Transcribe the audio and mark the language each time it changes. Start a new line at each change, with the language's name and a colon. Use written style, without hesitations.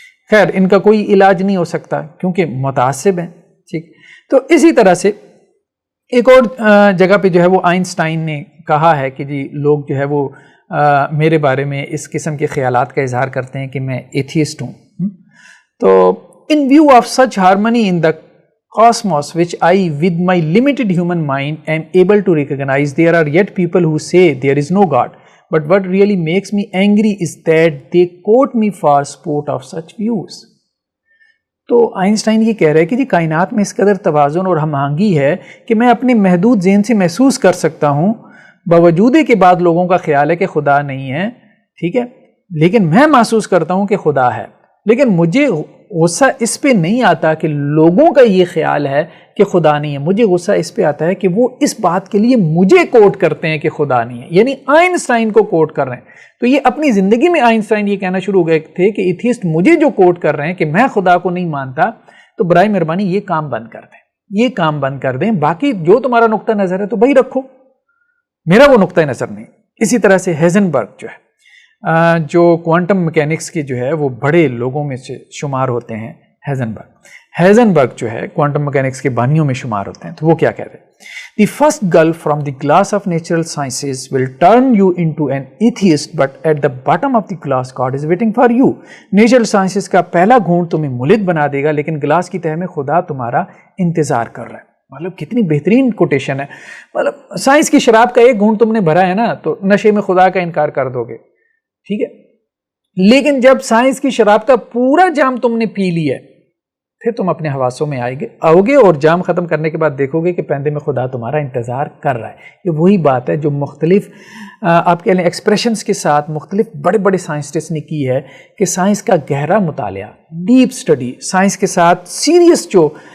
Urdu: خیر ان کا کوئی علاج نہیں ہو سکتا کیونکہ متعصب ہیں. ٹھیک. تو اسی طرح سے ایک اور جگہ پہ جو ہے وہ آئنسٹائن نے کہا ہے کہ جی لوگ جو ہے وہ میرے بارے میں اس قسم کے خیالات کا اظہار کرتے ہیں کہ میں ایتھیسٹ ہوں.
English: تو in view of such harmony in the cosmos which I with my limited human mind am able to recognize, there are yet people who say there is no God. But what really makes me angry is that they quote me for support of such views.
Urdu: تو Einstein یہ کہہ رہے ہیں کہ جی کائنات میں اس قدر توازن اور ہم آہنگی ہے کہ میں اپنے محدود ذہن سے محسوس کر سکتا ہوں باوجود کے بعد لوگوں کا خیال ہے کہ خدا نہیں ہے. ٹھیک ہے، لیکن میں محسوس کرتا ہوں کہ خدا ہے. لیکن مجھے غصہ اس پہ نہیں آتا کہ لوگوں کا یہ خیال ہے کہ خدا نہیں ہے. مجھے غصہ اس پہ آتا ہے کہ وہ اس بات کے لیے مجھے کوٹ کرتے ہیں کہ خدا نہیں ہے، یعنی آئنسٹائن کو کوٹ کر رہے ہیں. تو یہ اپنی زندگی میں آئنسٹائن یہ کہنا شروع ہو گئے تھے کہ ایتھیسٹ مجھے جو کوٹ کر رہے ہیں کہ میں خدا کو نہیں مانتا، تو برائے مہربانی یہ کام بند کر دیں. باقی جو تمہارا نقطہ نظر ہے تو بھائی رکھو، میرا وہ نقطہ نظر نہیں. اسی طرح سے ہیزنبرگ جو ہے جو کوانٹم میکینکس کے جو ہے وہ بڑے لوگوں میں سے شمار ہوتے ہیں. ہیزنبرگ جو ہے کوانٹم میکینکس کے بانیوں میں شمار ہوتے ہیں. تو وہ کیا کہتے ہیں؟
English: The first gulp from the glass of natural sciences will turn you into an atheist, but at the bottom of the glass God is waiting for you.
Urdu: Natural sciences کا پہلا گھونٹ تمہیں ملحد بنا دے گا، لیکن گلاس کی تہہ میں خدا تمہارا انتظار کر رہا ہے. مطلب کتنی بہترین کوٹیشن ہے. مطلب سائنس کی شراب کا ایک گھونٹ تم نے بھرا ہے نا، تو نشے میں خدا کا انکار کر دو گے. ٹھیک ہے، لیکن جب سائنس کی شراب کا پورا جام تم نے پی لیا پھر تم اپنے حواسوں میں آؤ گے اور جام ختم کرنے کے بعد دیکھو گے کہ پیندے میں خدا تمہارا انتظار کر رہا ہے۔ یہ وہی بات ہے جو مختلف آپ کہہ لیں ایکسپریشنز کے ساتھ مختلف بڑے بڑے سائنسٹسٹ نے کی ہے کہ سائنس کا گہرا مطالعہ، ڈیپ سٹڈی، سائنس کے ساتھ سیریس جو